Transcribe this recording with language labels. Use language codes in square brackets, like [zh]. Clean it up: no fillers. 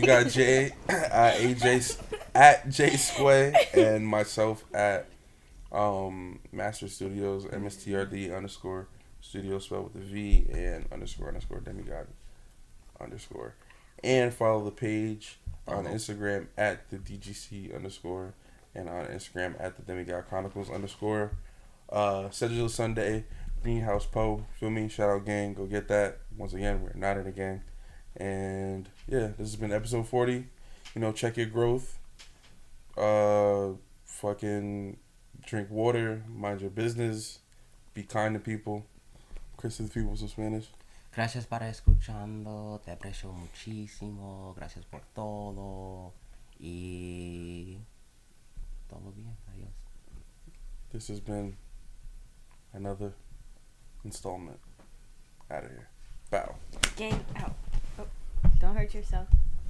[en] You got Jay at J Squay and myself at Master Studios, MSTRD _studio spelled with a V and _ Demigod _ and follow the page on Instagram at the DGC _ and on Instagram at the Demigod Chronicles _ schedule Sunday, Greenhouse Poe, feel me, shout out gang, go get that. Once again, we're not in a gang. And yeah, this has been episode 40. Check your growth. Fucking drink water, mind your business, be kind to people. Chris to the people with some Spanish. [es] Gracias para escuchando, te aprecio muchísimo, gracias por todo y todo bien, adiós. [en] This has been another installment. Out of here. Bow. Gang out. Oh, don't hurt yourself.